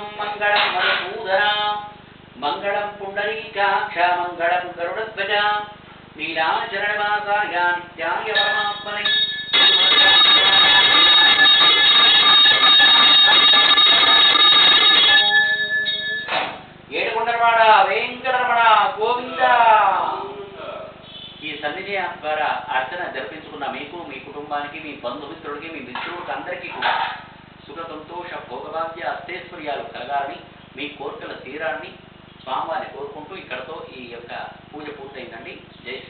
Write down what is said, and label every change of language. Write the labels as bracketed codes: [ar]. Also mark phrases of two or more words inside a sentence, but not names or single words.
[sa] मंगलम मधुसूदन मंगलम पुंडरीकाक्ष मंगलम गरुड़ध्वज नीलाचरणवासाय नित्याय परमात्मने. [te] ఏడుకొండలవాడ వెంకటరమణ గోవింద. ఈ సన్నిధి ద్వారా అర్చన జరిపించుకున్న మీకు, మీ కుటుంబానికి, మీ బంధుమిత్రులకి, మీ మిత్రులకు అందరికీ కూడా సుఖ సంతోష భోగభాగ్య అష్టైశ్వర్యాలు కలగాలని, మీ కోరికల తీరాన్ని స్వామివారిని కోరుకుంటూ ఇక్కడతో ఈ యొక్క పూజ పూర్తయిందండి.